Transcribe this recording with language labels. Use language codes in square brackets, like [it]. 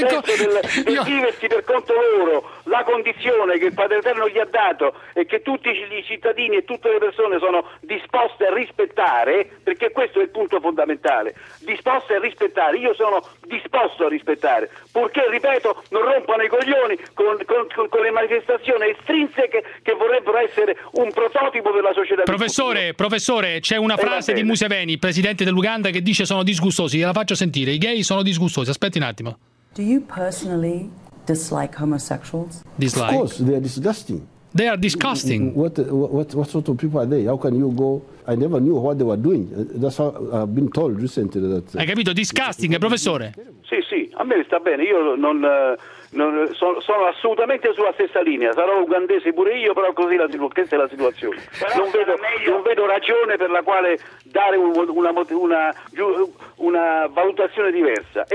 [it] nel senso del viversi per conto loro, la condizione che il Padre Eterno gli ha dato e che tutti i cittadini e tutte le persone sono disposte a rispettare, perché questo è il punto fondamentale, disposte a rispettare, io sono disposto a rispettare, purché, ripeto, non rompano i coglioni con le manifestazioni estrinseche che vorrebbero essere un prototipo per la società. Professore, professore, c'è una frase di Museveni, presidente dell'Uganda, che dice sono disgustosi, gliela faccio sentire, i gay sono disgustosi, aspetti un attimo. [en] Do you personally dislike homosexuals? Dislike. Of course, they are disgusting. They are disgusting. What sort of people are they? How can you go? I never knew what they were doing. That's how I've been told recently that. [it] Hai capito? Disgusting, professore. Sì, sì, a me sta bene. Io sono assolutamente sulla stessa linea. Sarò ugandese pure io, però così questa è la situazione. Non vedo ragione per la quale dare una valutazione diversa.